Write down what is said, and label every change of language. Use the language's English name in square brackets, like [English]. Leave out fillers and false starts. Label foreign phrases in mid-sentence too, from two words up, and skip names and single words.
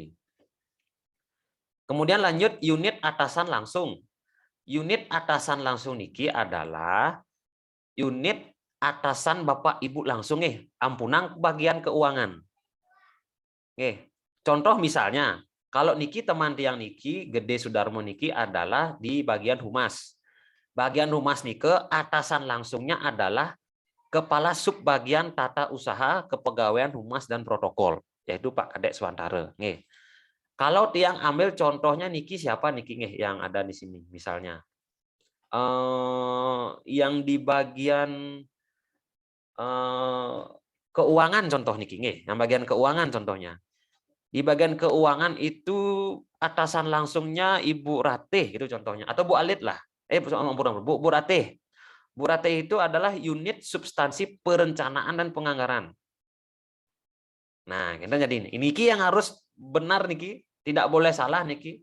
[Indonesian] Kemudian lanjut unit atasan langsung. Unit atasan langsung niki adalah unit atasan Bapak Ibu langsung ampunang bagian keuangan. Nggih. Contoh misalnya, kalau niki teman tiang niki, Gede Sudarmo niki adalah di bagian humas. Bagian humas nike atasan langsungnya adalah Kepala Subbagian Tata Usaha Kepegawaian Humas dan Protokol, yaitu Pak Kadek Swantara. Nggih. Kalau tiang ambil contohnya niki siapa niki nggih yang ada di sini misalnya. Yang di bagian keuangan contoh niki nggih, yang bagian keuangan contohnya. Di bagian keuangan itu atasan langsungnya Ibu Ratih gitu contohnya, atau Bu Alit lah. Bu Ratih. Bu Ratih itu adalah unit substansi perencanaan dan penganggaran. Nah, kita jadi ini yang harus benar niki, tidak boleh salah niki.